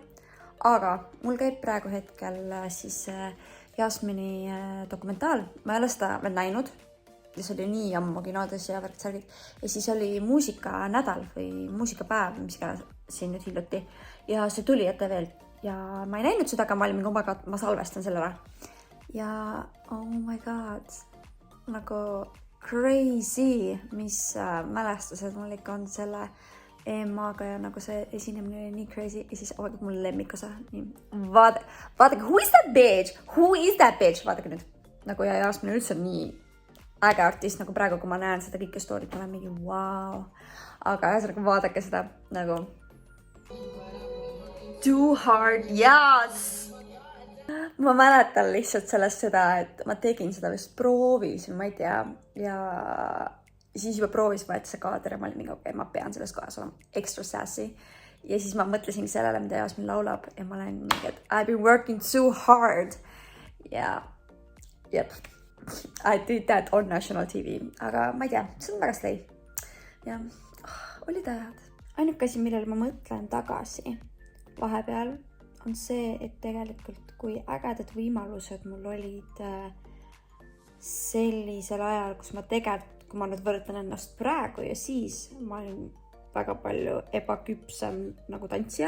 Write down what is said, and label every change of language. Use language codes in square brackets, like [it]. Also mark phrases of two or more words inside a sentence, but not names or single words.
[et] Aga mul käib praegu hetkel siis Jasmini dokumentaal. Ma ei ole seda veel näinud. Ja see oli nii ammu kinodes ja värksärgid. Ja siis oli muusikanädal või muusikapäev, mis ka siin nüüd hiljuti. Ja see tuli ette veel. Ja ma ei näinud seda, aga ma olin mingi omaga, ma salvestan selle ära. [en] Ja oh my god, [et] nagu crazy, mis mälestused mul ikka on selle EMA-ga ja nagu see esinemine oli nii crazy ja siis avaldab mul lemmikosa. Vaadake, [en] who is that bitch? Who is that bitch? [et] Vaadake nüüd. Nagu ja Jasmin üldse on nii äge artist, nagu praegu, kui ma näen seda kõike storyt, ma olen mingi wow. Aga ühesõnaga vaadake seda nagu [en] too hard, yes! [et] Ma mäletan lihtsalt sellest seda, et ma tegin seda vist proovis, ma ei tea, ja siis juba proovis võeti see kaader ja ma olin mingi, okei, ma pean selles kohas olema [en] extra sassy. [et] Ja siis ma mõtlesin sellele, mida Jasmin laulab ja ma olen mingi, et [en] I've been working so hard. Ja, yep, I did that on national TV. [et] Aga ma ei tea, see on väga slay. Ja olid ajad. Ainuke asi, millele ma mõtlen tagasi vahepeal, on see, et tegelikult kui ägedad võimalused mul olid sellisel ajal, kus ma tegelikult, kui ma nüüd võrdan ennast praegu ja siis ma olin väga palju ebaküpsem nagu tantsija.